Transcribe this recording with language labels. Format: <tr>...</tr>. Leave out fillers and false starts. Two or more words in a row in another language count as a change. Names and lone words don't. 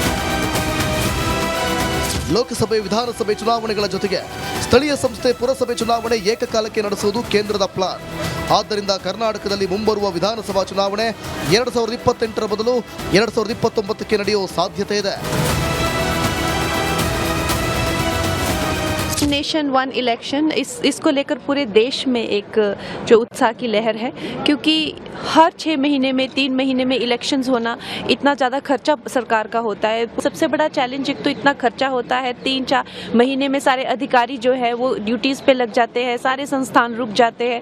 <kn>ಲೋಕಸಭೆ, ವಿಧಾನಸಭೆ ಚುನಾವಣೆಗಳ ಜೊತೆಗೆ ಸ್ಥಳೀಯ ಸಂಸ್ಥೆ, ಪುರಸಭೆ ಚುನಾವಣೆ ಏಕಕಾಲಕ್ಕೆ ನಡೆಸುವುದು ಕೇಂದ್ರದ ಪ್ಲಾನ್. ಆದ್ದರಿಂದ ಕರ್ನಾಟಕದಲ್ಲಿ ಮುಂಬರುವ ವಿಧಾನಸಭಾ ಚುನಾವಣೆ 2028ರ ಬದಲು 2029ಕ್ಕೆ ನಡೆಯುವ ಸಾಧ್ಯತೆ ಇದೆ.</kn> <en>nation one election</en> <hi>इसको लेकर पूरे देश में एक जो उत्साह की लहर है, क्योंकि हर 6 महीने में 3 महीने में इलेक्शंस होना, इतना ज़्यादा खर्चा सरकार का होता है. सबसे बड़ा चैलेंज एक तो इतना खर्चा होता है. 3-4 महीने में सारे अधिकारी जो है वो ड्यूटीज़ पे लग जाते हैं, सारे संस्थान रुक जाते हैं.</hi>